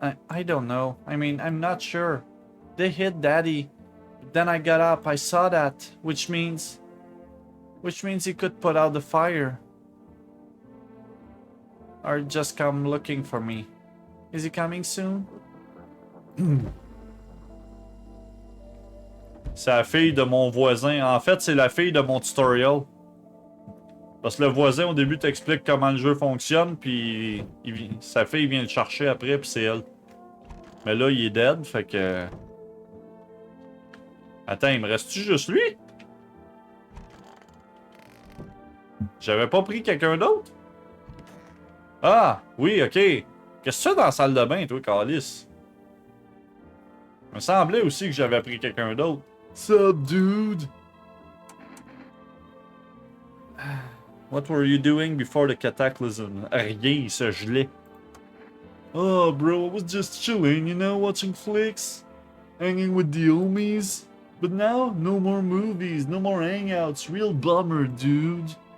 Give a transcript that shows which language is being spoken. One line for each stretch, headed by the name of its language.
English: I don't know. I mean, I'm not sure. They hit Daddy. Then I got up. I saw that. Which means he could put out the fire. Or just come looking for me. Is he coming soon?
French: C'est la fille de mon voisin. En fait, c'est la fille de mon tutorial. Parce que le voisin, au début, t'explique comment le jeu fonctionne, puis sa fille vient le chercher après, puis c'est elle. Mais là, il est dead, fait que... Attends, il me reste-tu juste lui? J'avais pas pris quelqu'un d'autre? Ah, oui, ok. Qu'est-ce que tu fais dans la salle de bain, toi, Calice? Il me semblait aussi que j'avais pris quelqu'un d'autre.
English: Sup, dude? What were you doing before the cataclysm?
French: Rien, il se gelait.
English: Oh, bro, I was just chilling, you know, watching flicks, hanging with the homies. But now, no more movies, no more hangouts. Real bummer, dude.